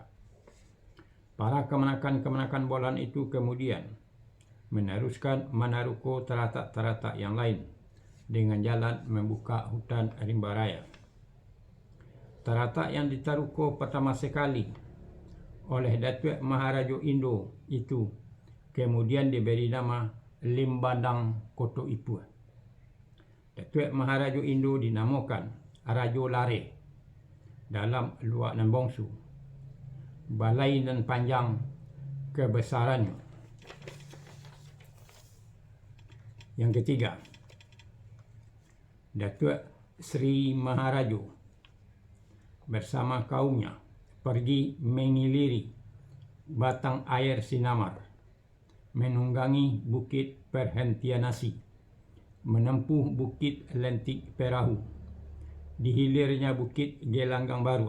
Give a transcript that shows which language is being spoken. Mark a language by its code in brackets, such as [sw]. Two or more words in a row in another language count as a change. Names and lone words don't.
[id] Para kemenakan bolahan itu kemudian meneruskan Manaruko teratak-teratak yang lain dengan jalan membuka hutan rimba raya. Teratak yang ditaruko pertama sekali oleh Datuk Maharaja Indo itu kemudian diberi nama Limbandang Koto Ipu. Datuk Maharaja Indo dinamakan Rajo Lare dalam luak dan bongsu, balai dan panjang kebesarannya. Yang ketiga, Datuk Sri Maharaja bersama kaumnya pergi mengiliri batang air Sinamar, menunggangi bukit Perhentian Nasi, menempuh bukit Lentik Perahu, di hilirnya bukit Gelanggang Baru.